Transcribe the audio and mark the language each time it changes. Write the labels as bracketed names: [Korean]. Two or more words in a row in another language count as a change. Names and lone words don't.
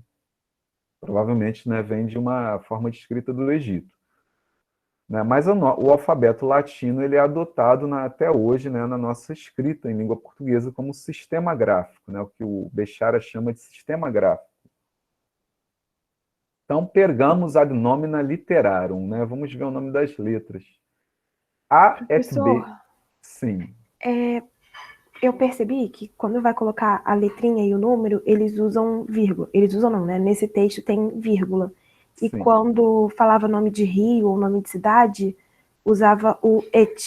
[Portuguese] Provavelmente, né, vem de uma forma de escrita do Egito. Né? Mas o alfabeto latino ele é adotado até hoje, né, na nossa escrita em língua portuguesa como sistema gráfico, né, o que o Bechara chama de sistema gráfico. Então, [Latin] pergamos ad nomina literarum. [Portuguese] Né? Vamos ver o nome das letras. A, F, B. Professor, Sim. eu percebi que quando vai colocar a letrinha e o número, eles usam vírgula. Eles usam não, né? Nesse texto tem vírgula. E Sim. quando falava nome de rio ou nome de cidade, usava o et.